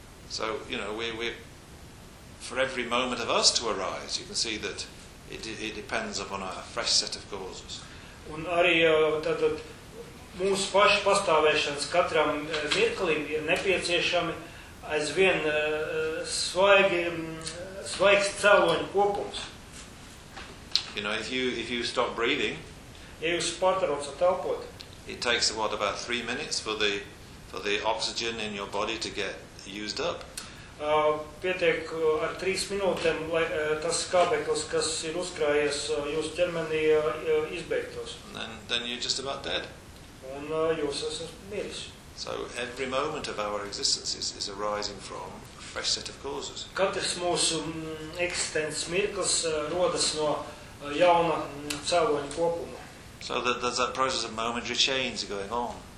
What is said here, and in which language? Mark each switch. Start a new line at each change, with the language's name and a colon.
English: So, you know, we for every moment of us to arise, you can see that it depends upon a fresh set of causes.
Latvian: Un arī tātad mūsu pašu pastāvēšanas katram mirklim ir nepieciešami aizvien svaigs cēloņu kopums.
English: You know, if you stop breathing,
Latvian: ja jūs pārtraucat elpot,
English: it takes about 3 minutes for the oxygen in your body to get used up.
Latvian: Pietiek ar 3 minūtēm, lai tas skābeklis, kas ir uzkrājies jūsu ķermenī, izbeigtos.
English: Then you're just about dead.
Latvian: Un jūs esat miris.
English: So every moment of our existence is arising from a fresh set of causes.
Latvian: Katrs mūsu eksistences mirklis rodas no jauna cēloņa kopuma.
English: So there's that process of momentary change going on.